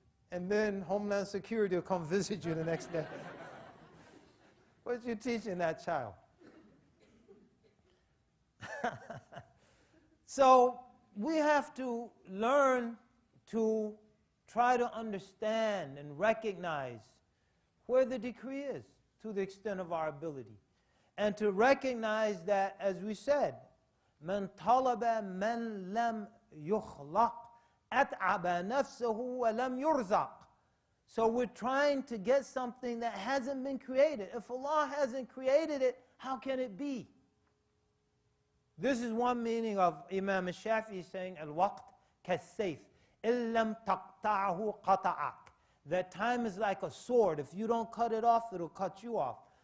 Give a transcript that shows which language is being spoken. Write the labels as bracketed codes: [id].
[en] And then Homeland Security will come visit you the next day. What you teaching that child? So we have to learn to try to understand and recognize where the decree is to the extent of our ability. And to recognize that, as we said, [ar] من طلب من لم يخلق أتعب نفسه ولم يرزق. [en] So we're trying to get something that hasn't been created. If Allah hasn't created it, how can it be? This is one meaning of Imam Shafi'i saying, [ar] Al-waqt kas-sayf, illam taqta'ahu qata'ak. [en] That time is like a sword. If you don't cut it off, it'll cut you off.